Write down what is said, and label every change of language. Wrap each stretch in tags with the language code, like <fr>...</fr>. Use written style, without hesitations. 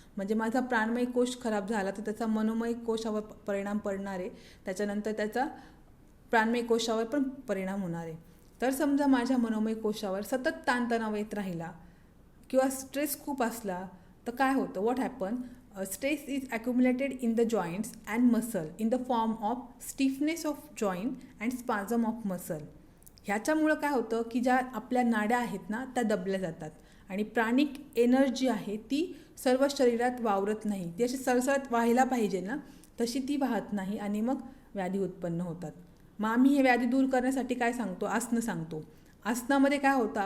<mr>म्हणजे माझा प्राणमय कोश खराब झाला तर त्याचा मनोमय कोशावर परिणाम पडणार आहे, त्याच्यानंतर त्याचा प्राणमय कोशावर पण परिणाम होणार आहे. तर समजा माझ्या मनोमय कोशावर सतत ताणतणाव येत राहिला किंवा स्ट्रेस खूप असला तर काय होतं?</mr> <en>What happen? Stress is accumulated in the joints and muscle in the form of stiffness of joint and spasm of muscle.</en> <mr>ह्याच्यामुळं काय होतं की ज्या आपल्या नाड्या आहेत ना त्या दबल्या जातात आणि प्राणिक एनर्जी आहे ती सर्व शरीरात वावरत नाही. ती अशी सरसरत व्हायला पाहिजे ना तशी ती वाहत नाही आणि मग व्याधी उत्पन्न होतात. मग आम्ही हे व्याधी दूर करण्यासाठी काय सांगतो? आसनं सांगतो. आसनामध्ये काय होतं?</mr>